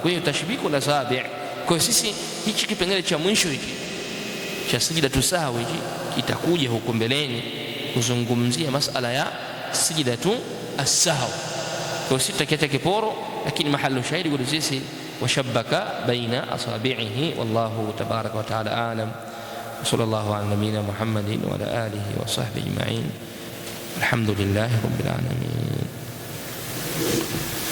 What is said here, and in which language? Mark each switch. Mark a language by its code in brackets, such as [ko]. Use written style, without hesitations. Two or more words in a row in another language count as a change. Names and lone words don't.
[sw] Kwa hiyo [ar] تشبيك الأصابع', [sw] kwa sisi hichi kipengele cha mwisho hiki cha [ar] سجدة السهو [sw] hiki kitakuja huko mbeleni kuzungumzia masala ya [ar] سجدة السهو. [sw] Kwa sisi tutakiacha kiporo, lakini [ar] محل الشاهد [sw] kwa sisi [ar] وشبك بين أصابعه والله تبارك وتعالى أعلم. صلى الله على نبينا محمد وعلى آله وصحبه أجمعين. الحمد لله رب العالمين.